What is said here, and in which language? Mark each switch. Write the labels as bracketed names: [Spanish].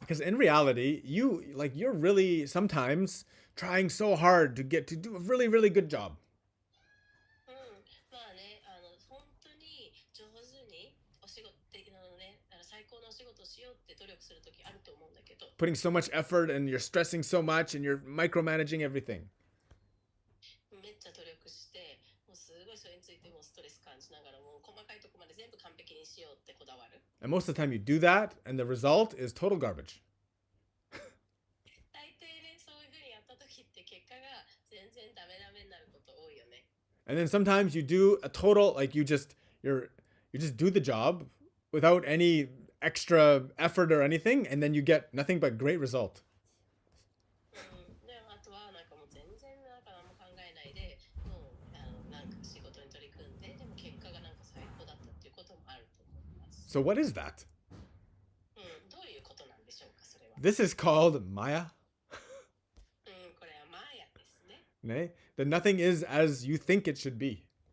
[English] Because in reality, you're really sometimes trying so hard to do a really, really good job. [Japanese] まあね、本当に上手にお仕事的なのね、最高のお仕事をしようって努力するときあると思うんだけど、 [English] Putting so much effort and you're stressing so much and you're micromanaging everything. [Japanese] めっちゃ努力して、もうすごいそれについてもストレス感じながらもう細かいとこまで全部完璧にしようってこだわる。 [English] And most of the time you do that and the result is total garbage. [Japanese] 大抵ね、そういうふうにやったときって結果が全然ダメになること多いよね。 [English] And then sometimes you do a total you just do the job without any extra effort or anything, and then you get nothing but great result. [Japanese] であとはなんかもう全然なんか何も考えないでもうなんか仕事に取り組んで、でも結果がなんか最高だったっていうこともあると思います。 [English] So what is that? [Japanese] どういうことなんでしょうか、それは。 [English] This is called Maya. [Japanese] これはマーヤですね。 [English] That nothing is as you think it should be.